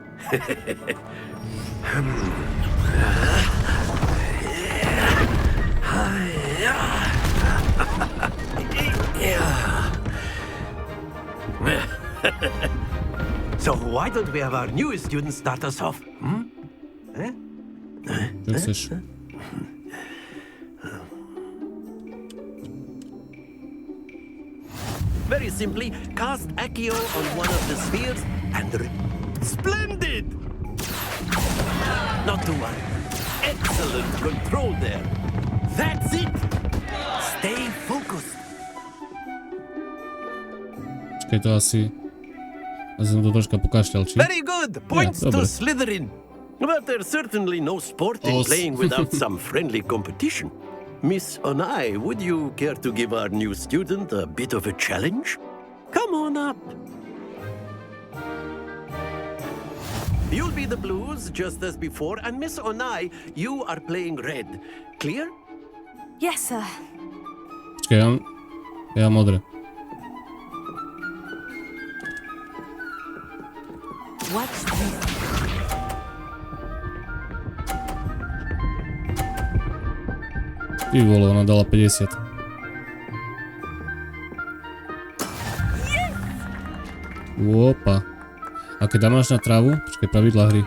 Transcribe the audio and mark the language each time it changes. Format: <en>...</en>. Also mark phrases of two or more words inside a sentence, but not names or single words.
<en>So why don't we have our newest student start us off?</en> <sk>Čo chceš?</sk> <en>Very simply, cast Accio on one of the spheres and... Splendid! Not to worry. Excellent control there. That's it! Stay focused.</en> <sk>Čakaj, to asi... Ja som to troška pokašľal, či?</sk> <en>Very good! Points to Slytherin. But there's certainly no sport in playing without some friendly competition. Miss Onai, would you care to give our new student a bit of a challenge? Come on up. You'll be the blues, just as before, and Miss Onai, you are playing red. Clear? Yes, sir.</en> <sk>Čakaj, ja mám modré.</sk> <en>What's this?</en> <sk>Ty vole, ona dala 50. Opa. A keď dáš na trávu? Počkaj, pravidlá hry.</sk>